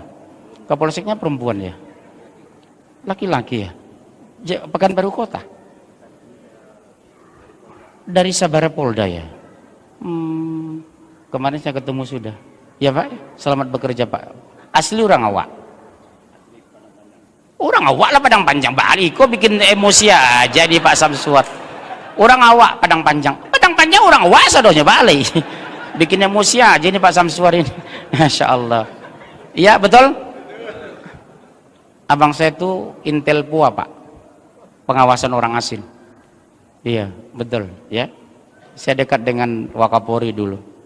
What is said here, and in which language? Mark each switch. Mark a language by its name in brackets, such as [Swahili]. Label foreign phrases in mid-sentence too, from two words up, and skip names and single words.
[Indonesian] Kapolseknya perempuan ya? Laki-laki ya? Pekanbaru Kota? Dari Sabara Polda ya? Kemarin saya ketemu sudah. Ya Pak, selamat bekerja Pak. Asli orang awak? [Minangkabau] Orang awak lah Padang Panjang Bali. [Indonesian] Kok bikin emosi aja di Pak Samsuat? Orang awak Padang Panjang. [Minangkabau] Padang Panjang orang awak sadonya Bali. [Indonesian] Bikin emosi aja ini Pak Samsuar ini. Masya Allah. Iya betul. Abang saya itu Intel Pua Pak. Pengawasan orang asing. Iya betul ya. Saya dekat dengan Wakapolri dulu.